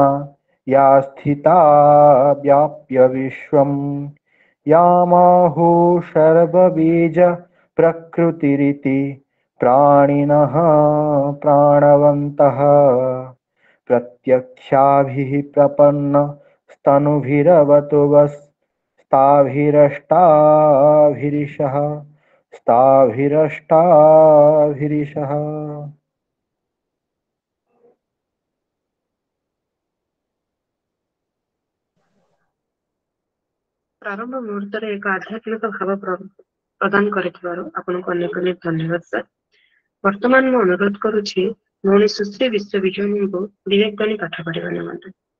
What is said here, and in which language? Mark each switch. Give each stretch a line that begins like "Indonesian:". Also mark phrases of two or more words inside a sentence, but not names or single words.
Sanskrit: या स्थिता व्याप्य विश्वं यामाहुः सर्वबीज प्रकृतिरिति प्राणिनः प्राणवन्तः प्रत्यक्षाभिः प्रपन्नस्तनुभिरवतु वस्ताभिरष्टाभिरिषः स्ताभिरष्टाभिरिषः।
Odia: ପ୍ରାରମ୍ଭ ମୁହୂର୍ତ୍ତରେ ଏକ ଆଧ୍ୟାତ୍ମିକ ଭାବ ପ୍ରଦାନ କରିଥିବାରୁ ଆପଣଙ୍କୁ ଅନେକ ଅନେକ ଧନ୍ୟବାଦ ସାର୍। ବର୍ତ୍ତମାନ ମୁଁ ଅନୁରୋଧ କରୁଛି ଭଉଣୀ ସୁଶ୍ରୀ ବିଶ୍ୱବିଜୟଙ୍କୁ ବିବେକବାଣୀ ପାଠ ପଢ଼ିବା ନିମନ୍ତେ।